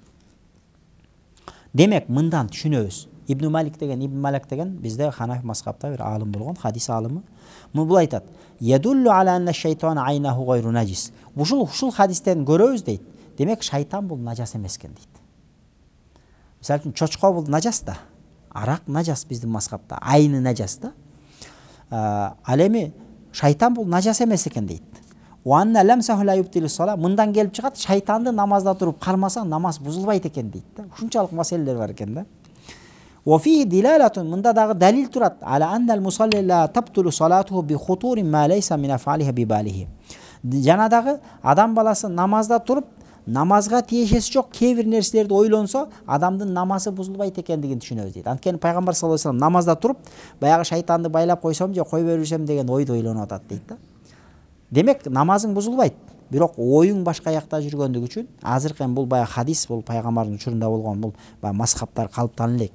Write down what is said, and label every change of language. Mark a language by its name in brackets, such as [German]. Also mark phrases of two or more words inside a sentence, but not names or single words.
[Kyrgyz] Демек мындан түшүнөбүз. Ибн Малик деген бизде Ханафи мазхабта бир алым болгон, хадис алымы. [Arabic] Бул айтат: "يدل على أن الشيطان عينه غير نجس." [Kyrgyz] Ушул хадистен көрөбүз дейт. Демек шайтан бул нажас эмес экен дейт. Мисалы үчүн чочко бул нажас да. Арак нажас биздин мазхабта, [Arabic] عين نجس [Kyrgyz] да. Ал эми шайтан бул нажас эмес экен дейт. [Arabic] وأن لمسه لا يبطل الصلاة. [Kyrgyz] Мындан келип чыгат, шайтанды намазда туруп кармаса намаз бузулбайт экен дейт да. Ушунчалык маселелер бар экен да. [Arabic] وفي دلالة, [Kyrgyz] мында дагы далил турат. [Arabic] على أن المصلي لا تبطل صلاته بخطور ما ليس من أفعالها بباله. [Kyrgyz] Жана дагы адам баласы намазда туруп намазга тиешеси жок кээ бир нерселерди ойлонсо адамдын намазы бузулбайт экендигин түшүнөбүз дейт. Анткени пайгамбар [Arabic] صلى الله عليه وسلم [Kyrgyz] намазда туруп баягы шайтанды байлап койсом же кой беришем деген ойду ойлонуп атат дейт да. Демек намазың бузулбайт. Бирок оюң башка жакта жүргөндүгү үчүн азыркы бул баягы хадис, бул пайгамбардын учурунда болгон, бул баягы мазхабтар калыптан элек.